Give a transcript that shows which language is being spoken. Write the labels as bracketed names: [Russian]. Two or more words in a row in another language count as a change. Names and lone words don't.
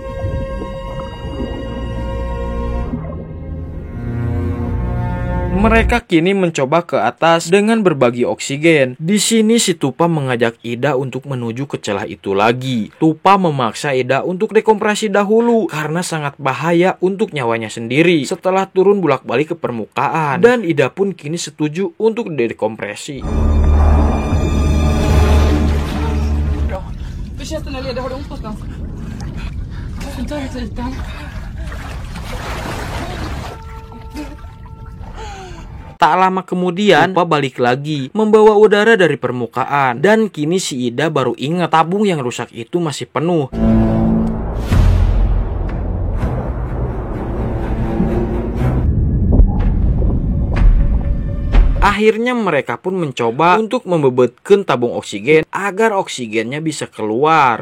[Indonesian] Mereka kini mencoba ke atas dengan berbagi oksigen. Di sini si Tupa mengajak Ida untuk menuju ke celah itu lagi. Tupa memaksa Ida untuk dekompresi dahulu karena sangat bahaya untuk nyawanya sendiri setelah turun bolak-balik ke permukaan. Dan Ida pun kini setuju untuk dekompresi. [Swedish] Hur känns det när leder? Har du ont någonstans? Varför tar du till ytan? [Indonesian] Tak lama kemudian, Tupa balik lagi, membawa udara dari permukaan. Dan kini si Ida baru ingat tabung yang rusak itu masih penuh. Akhirnya mereka pun mencoba untuk membebetkan tabung oksigen agar oksigennya bisa keluar.